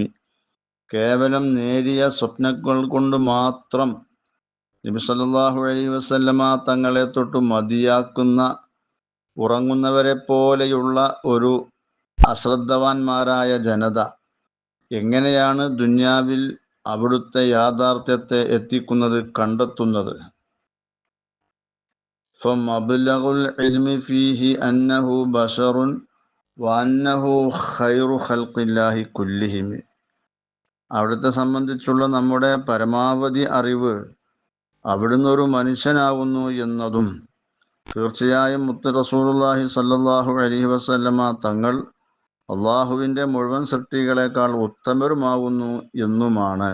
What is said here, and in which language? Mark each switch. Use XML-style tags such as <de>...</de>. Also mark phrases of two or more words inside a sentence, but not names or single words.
<ml>കേവലം നേരിയ സ്വപ്നങ്ങൾ കൊണ്ട് മാത്രം നബി</ml> <ar>صلى الله عليه وسلم</ar> <ml>തങ്ങളെ തൊട്ട് മതിയാക്കുന്ന ഉറങ്ങുന്നവരെ പോലെയുള്ള ഒരു അശ്രദ്ധവാന്മാരായ ജനത എങ്ങനെയാണ് ദുന്യാവിൽ അവിടുത്തെ യാഥാർത്ഥ്യത്തെ എത്തിക്കുന്നത്, കണ്ടെത്തുന്നത്?</ml> <ar>فمبلغ العلم فيه أنه بشر وأنه خير خلق الله كلهم.</ar> <ml>അവിടുത്തെ സംബന്ധിച്ചുള്ള നമ്മുടെ പരമാവധി അറിവ് അവിടുന്ന് ഒരു മനുഷ്യനാകുന്നു എന്നതും തീർച്ചയായും മുത്ത്</ml> <ar>رسول الله صلى الله عليه وسلم</ar> <ml>തങ്ങൾ അള്ളാഹുവിൻ്റെ മുഴുവൻ സൃഷ്ടികളെക്കാൾ ഉത്തമരുമാകുന്നു എന്നുമാണ്.</ml>